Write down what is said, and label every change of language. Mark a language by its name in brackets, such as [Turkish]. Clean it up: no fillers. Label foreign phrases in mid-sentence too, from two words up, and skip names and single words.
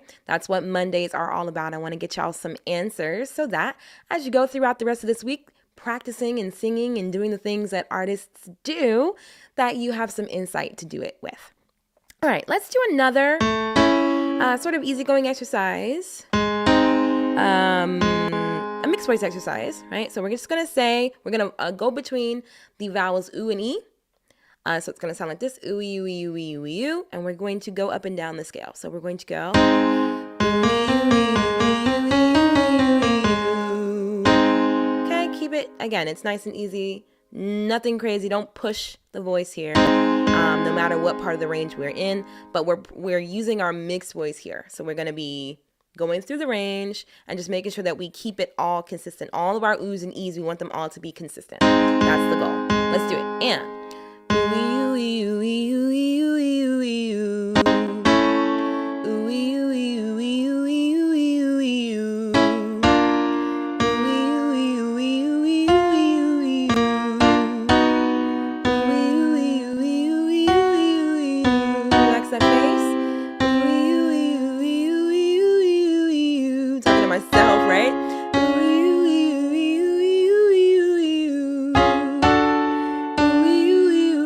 [English] That's what Mondays are all about. I want to get y'all some answers so that as you go throughout the rest of this week, practicing and singing and doing the things that artists do, that you have some insight to do it with. All right, let's do another sort of easygoing exercise, a mixed voice exercise, right? So we're just going to say, we're going to go between the vowels oo and e. So it's going to sound like this, ooh, ee, ooh, ee, ooh, ee, ooh, ee, ooh, and we're going to go up and down the scale. So we're going to go. Okay, keep it, again, it's nice and easy, nothing crazy, don't push the voice here, no matter what part of the range we're in, but we're using our mixed voice here. So we're going to be going through the range and just making sure that we keep it all consistent. All of our oohs and e's, we want them all to be consistent. That's the goal. Let's do it. And ooh, ee, ooh, ee, ooh, ee, ooh, ee, ooh, ee, ooh. Ooh, ee, ooh, ee, ooh, ee, ooh, ee, ooh, ee, ooh, ee, ooh. Ooh, ee, ooh, ee, ooh, ee, ooh, ee, ooh, ee, ooh. Ooh, ee, ooh, ee, ooh, ee, ooh, ee, ooh, ee, ooh. Relax that face. Ooh, ee, ooh, ee, ooh, ee, ooh, ee, ooh, ee, ooh, ee, ooh. Talking to myself, right? Ooh, ee, ooh, ee, ooh, ee, ooh, ee, ooh, ee, ooh. Ooh, ee, ooh,